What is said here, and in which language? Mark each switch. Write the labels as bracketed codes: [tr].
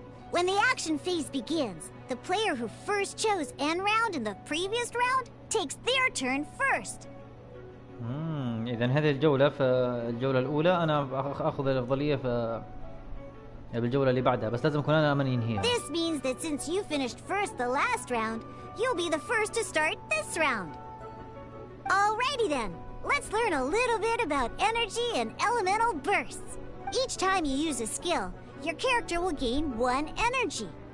[en] When the action phase begins, the player who first chose end round in the previous round takes their turn first. [ar] إذا هذه الجولة في الجولة الأولى أنا أخذ الأفضلية في بالجولة اللي بعدها، بس لازم أكون أنا من ينهيها. [en] This means that since you finished first the last round, you'll be the first to start this round. Alrighty then, let's learn a little bit about energy and elemental bursts. Each time you use a skill, your character will gain 1 energy.